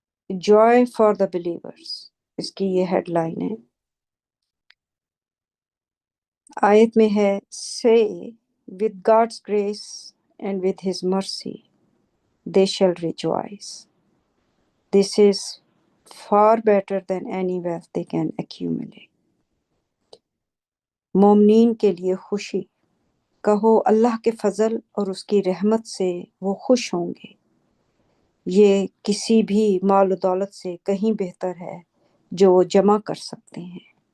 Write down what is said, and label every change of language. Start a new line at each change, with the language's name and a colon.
English: joy for the believers,
Urdu: اس کی یہ head line ہے۔ آیت میں ہے
English: سے with God's grace and with his mercy they shall rejoice. This is far better than any wealth they can accumulate.
Urdu: مومنین کے لیے خوشی، کہو اللہ کے فضل اور اس کی رحمت سے وہ خوش ہوں گے، یہ کسی بھی مال و دولت سے کہیں بہتر ہے جو وہ جمع کر سکتے ہیں۔